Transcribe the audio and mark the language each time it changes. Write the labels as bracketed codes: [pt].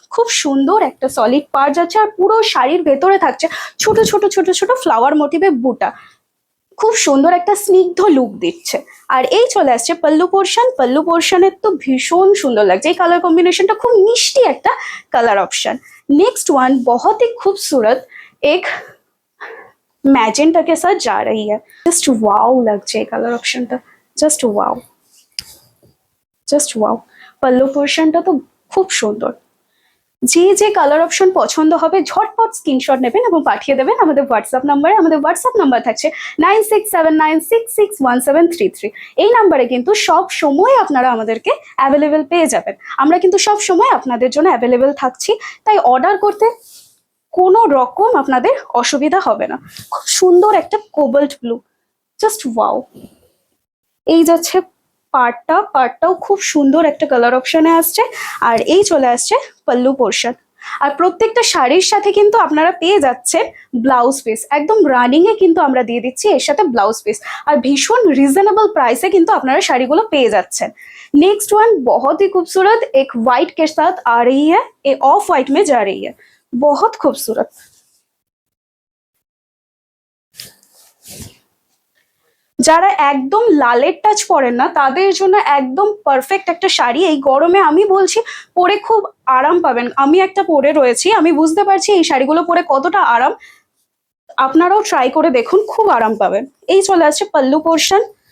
[bn] খুব সুন্দর একটা সলিড পাড় যাচ্ছে, আর পুরো শাড়ির ভেতরে থাকছে ছোট ছোট ছোট ছোট ফ্লাওয়ার মোটিভে বুটা। খুব সুন্দর একটা স্নিগ্ধ লুক দিচ্ছে। আর এই চলে আসছে পল্লু পোর্শন। পল্লু পোর্শনের তো ভীষণ সুন্দর লাগছে, এই কালার কম্বিনেশনটা খুব মিষ্টি একটা কালার অপশন। [hi] नेक्स्ट वन बहुत ही खूबसूरत एक मैजेंटा के साथ जा रही है। जस्ट वाओ लग जाए कलर ऑप्शन था, जस्ट वाओ, जस्ट वाओ। [bn] पल्लू पोर्शनটা তো খুব সুন্দর। যে যে কালার অপশন পছন্দ হবে ঝটপট স্ক্রিনশট নেবেন এবং পাঠিয়ে দেবেন আমাদের হোয়াটসঅ্যাপ নাম্বারে। আমাদের হোয়াটসঅ্যাপ নাম্বার থাকছে 9679661733। এই নাম্বারে কিন্তু সব সময় আপনারা আমাদেরকে অ্যাভেলেবেল পেয়ে যাবেন। আমরা কিন্তু সব সময় আপনাদের জন্য অ্যাভেলেবেল থাকছি, তাই অর্ডার করতে কোনো রকম আপনাদের অসুবিধা হবে না। খুব সুন্দর একটা কোবাল্ট ব্লু, জাস্ট ওয়াও। এই যাচ্ছে পার্টটাও খুব সুন্দর একটা কালার অপশনে আসছে। আর এই চলে আসছে পল্লু পোর্শন। আর প্রত্যেকটা শাড়ির সাথে কিন্তু আপনারা পেয়ে যাচ্ছেন ব্লাউজ পিস, একদম রানিং এ কিন্তু আমরা দিয়ে দিচ্ছি এর সাথে ব্লাউজ পিস। আর ভীষণ রিজনেবল প্রাইসে কিন্তু আপনারা শাড়িগুলো পেয়ে যাচ্ছেন। [hi] नेक्स्ट वन बहुत ही खूबसूरत एक वाइट के साथ आ रही है, ये ऑफ वाइट में जा रही है, बहुत खूबसूरत। [bn] যারা একদম লালের টাচ পরেন না তাদের জন্য একদম পারফেক্ট একটা শাড়ি। এই গরমে আমি বলছি পরে খুব আরাম পাবেন। আমি একটা পরে রয়েছি, আমি বুঝতে পারছি এই শাড়িগুলো পরে কতটা আরাম। আপনারাও ট্রাই করে দেখুন, খুব আরাম পাবেন। এই চলে আসছে পল্লু পোর্শন।